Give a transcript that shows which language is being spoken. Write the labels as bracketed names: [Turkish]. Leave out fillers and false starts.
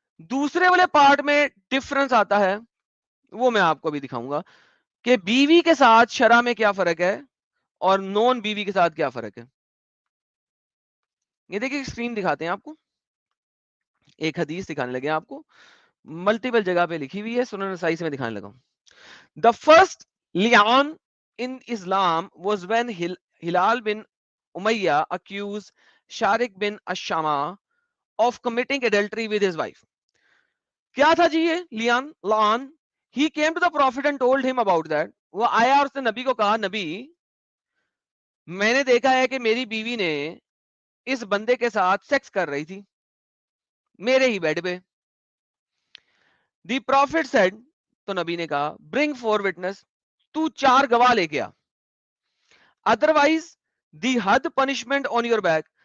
[Urdu] دوسرے والے پارٹ میں ڈفرنس آتا ہے, وہ میں آپ کو بھی دکھاؤں گا کہ بیوی کے ساتھ شرع میں کیا فرق ہے اور نون بیوی کے ساتھ کیا فرق ہے. یہ دیکھیں اسکرین دکھاتے ہیں آپ کو, ایک حدیث دکھانے لگے آپ کو, ملٹیپل جگہ پہ لکھی ہوئی ہے, سنن نسائی سے میں دکھانے لگا ہوں. [English] The first li'an in Islam was when Hilal bin Umayyah accused Sharik bin Ashama of committing adultery with his wife. [Urdu] کیا تھا جی یہ لعان؟ [English] He came to the Prophet and told him about that. [Urdu] وہ آیا اور اس نے نبی کو کہا, نبی میں نے دیکھا ہے کہ میری بیوی نے اس بندے کے ساتھ سیکس کر رہی تھی میرے ہی بیڈ پہ. [English] the prophet said, [Urdu] تو نبی نے کہا, [English] bring 4 witness, [Urdu] تو 4 گواہ لے کے آ, [English] Otherwise the حد punishment on your back.